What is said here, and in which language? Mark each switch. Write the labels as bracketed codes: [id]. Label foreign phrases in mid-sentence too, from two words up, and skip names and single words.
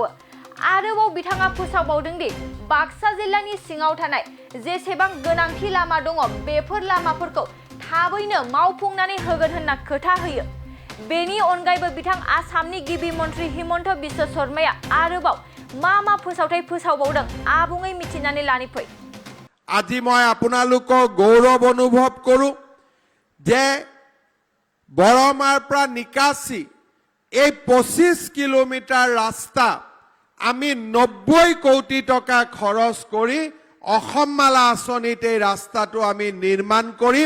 [brx] आरोबाव बिथाङा फोसावबावदों दि बाक्सा जिल्लानि सिङाव थानाय जेसेबां गोनांथि लामा दङ बेफोर लामाफोरखौ थाबैनो मावफुंनानै होगोन होनना खोथा होयो। बेनि अनगायैबो बिथां आसामनि गिबि मन्त्री हिमन्त बिश्व शर्माया आरोबाव मा फोसावथाय फोसावबावदों आबुङै मिथिनानै लानि फै। [as] আজি মই আপোনালোকক গৌৰৱ অনুভৱ কৰোঁ যে বৰমাৰ পৰা নিকাচি এই 25 কিলোমিটাৰ ৰাস্তা আমি 90 কোটি টকা খৰচ কৰি অসমমালা আঁচনিত এই ৰাস্তাটো আমি নিৰ্মাণ কৰিম।